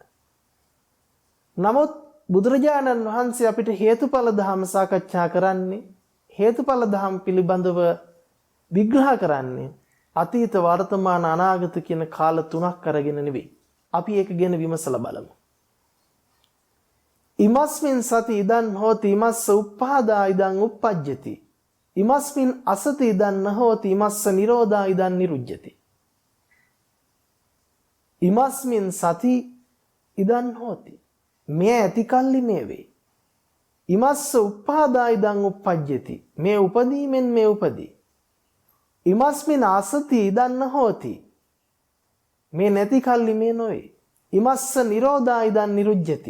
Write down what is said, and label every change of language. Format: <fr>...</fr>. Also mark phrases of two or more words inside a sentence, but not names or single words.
<si>නමුත් බුදුරජාණන් වහන්සේ අපිට හේතුඵල ධම සාකච්ඡා කරන්නේ හේතුඵල ධම පිළිබඳව විග්‍රහ කරන්නේ අතීත වර්තමාන අනාගත කියන කාල තුනක් අරගෙන නෙවෙයි. අපි ඒක ගැන විමසලා බලමු.</si> <pi>ඉමස්මින් සති ඉදන් හෝති ඉමස්ස උප්පාදා ඉදන් උප්පජ්ජති. ඉමස්මින් අසති ඉදන් නහෝති ඉමස්ස නිරෝධා ඉදන් නිරුජ්ජති. ඉමස්මින් සති ඉදන් හෝති.</pi> <si>මේ ඇති කල්ලි මේ වේ.</si> <pi>ඉමස්ස උප්පාදා ඉදන් උප්පජ්ජති.</pi> <si>මේ උපදීමෙන් මේ උපදී.</si> <pi>ඉමස්මින් අසති ඉදන් නහෝති.</pi> <si>මේ නැති කල්ලි මේ නොවේ.</si> <pi>ඉමස්ස නිරෝධා ඉදන් නිරුජ්ජති.</pi>